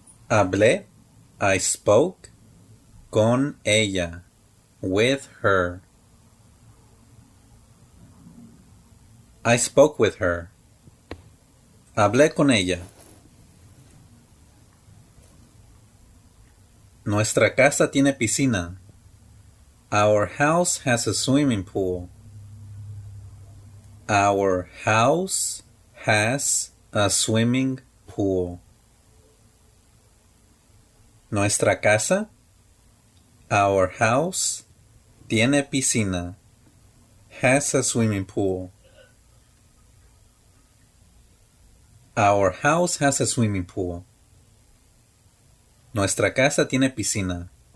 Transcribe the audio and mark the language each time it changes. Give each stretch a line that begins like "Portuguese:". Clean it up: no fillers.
Spanish: Hablé.
English: I spoke
Spanish: con ella.
English: With her. I spoke with her.
Spanish: Hablé con ella. Nuestra casa tiene piscina.
English: Our house has a swimming pool. Our house has a swimming pool.
Spanish: Nuestra casa,
English: our house,
Spanish: tiene piscina.
English: Has a swimming pool. Our house has a swimming pool.
Spanish: Nuestra casa tiene piscina.